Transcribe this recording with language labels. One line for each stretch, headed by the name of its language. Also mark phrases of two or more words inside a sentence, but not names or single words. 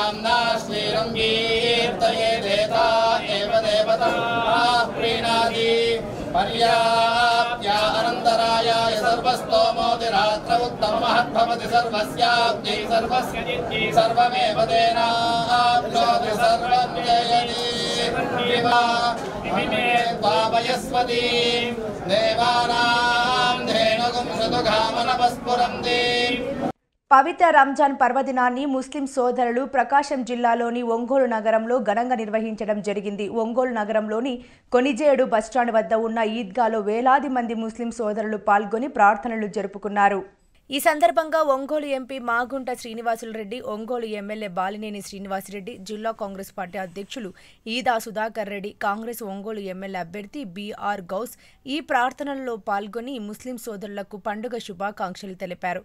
Sanskrit: नाश्लीलं कीर्तयेदेता एव देवताः प्रीणाति पर्याप्त्या अनन्तरायाय सर्वस्तोमोतिरात्र उत्तममहद्भवति सर्वस्याब्दै सर्वस्य जित्यै सर्वमेव तेनाप्नोति सर्वं जयति पापयस्वती देवानां धेनुगुं शतुघामनपस्फुरन्ति
Telugu: పవిత్ర రంజాన్ పర్వదినాన్ని ముస్లిం సోదరులు ప్రకాశం జిల్లాలోని ఒంగోలు నగరంలో ఘనంగా నిర్వహించడం జరిగింది. ఒంగోలు నగరంలోని కొనిజేడు బస్టాండ్ వద్ద ఉన్న ఈద్గాలో వేలాది మంది ముస్లిం సోదరులు పాల్గొని ప్రార్థనలు జరుపుకున్నారు. ఈ సందర్భంగా ఒంగోలు ఎంపీ మాగుంట శ్రీనివాసులరెడ్డి, ఒంగోలు ఎమ్మెల్యే బాలినేని శ్రీనివాసరెడ్డి, జిల్లా కాంగ్రెస్ పార్టీ అధ్యక్షులు ఈదా సుధాకర్ రెడ్డి, కాంగ్రెస్ ఒంగోలు ఎమ్మెల్యే అభ్యర్థి బీఆర్ గౌస్ ఈ ప్రార్థనల్లో పాల్గొని ముస్లిం సోదరులకు పండుగ శుభాకాంక్షలు తెలిపారు.